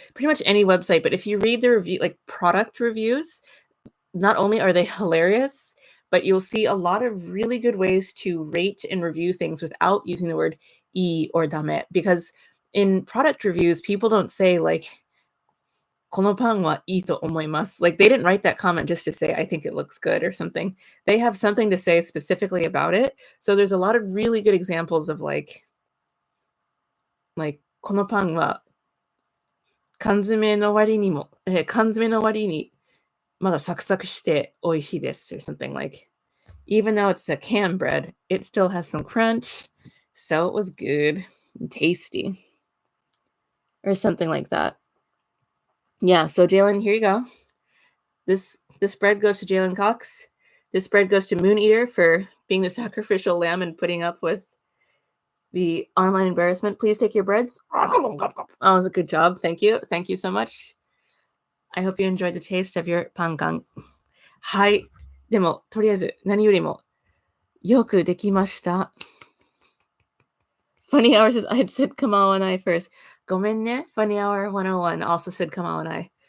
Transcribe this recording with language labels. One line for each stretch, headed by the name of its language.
English: Pretty much any website, but if you read the review, like product reviews, not only are they hilarious, but you'll see a lot of really good ways to rate and review things without using the word E or dame. Because in product reviews, people don't say like,
Japanese: このパンはいいと思います.
English: Like, they didn't write that comment just to say, I think it looks good or something. They have something to say specifically about it. So there's a lot of really good examples of like,
Japanese: このパンは缶詰の割にも、缶詰の割にまだサクサクして美味しいです
English: or something like. Even though it's a canned bread, it still has some crunch, so it was good and tasty. Or something like that. Yeah, so Jalen, here you go. This bread goes to Jalen Cox. This bread goes to Moon Eater for being the sacrificial lamb and putting up with the online embarrassment. Please take your breads. Oh, good job. Thank you. Thank you so much. I hope you enjoyed the taste of your pangang.
Japanese: はい。でも、とりあえず、何よりも、よくできました。
English: Funny Hour says, I had said Kamau and I first.
Japanese: ごめんね.
English: Funny Hour 101 also said Kamau and I.